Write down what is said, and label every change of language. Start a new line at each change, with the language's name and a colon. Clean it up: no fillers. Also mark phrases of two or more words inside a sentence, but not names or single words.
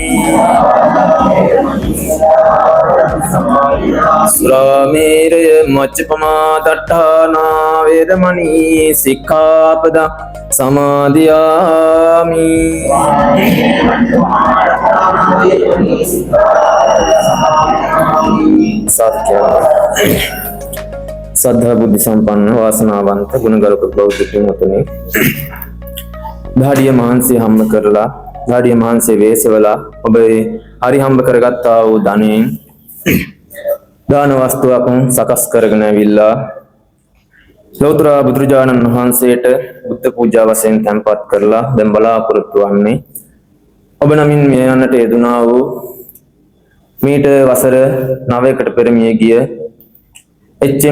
Pali: සුරාමේරය මච්චපමා දට්ඨානා වේරමණී සික්ඛාපදං සමාදියාමි.
Sinhala: සද්ධා බුද්ධ සම්පන්න වාසනාවන්ත ගුණගරුක බෞද්ධ පින්වතුනි, ධාඩිය මහන්සිය හම්බ කරලා ධාඩිය මහන්සිය වේසවලා ඔබ හරි හම්බ කරගත්තා වූ ධනෙන් දාන වස්තුවක් සකස් කරගෙන ඇවිල්ලා ලෞතර බුදුරජාණන් වහන්සේට බුද්ධ පූජා වශයෙන් තැන්පත් කරලා දැන් බලාපොරොත්තු වන්නේ ඔබ නමින් මේ යන්නට යෙදුනා වූ මීට වසර 9කට පෙර මිය ගිය එච්.එම්.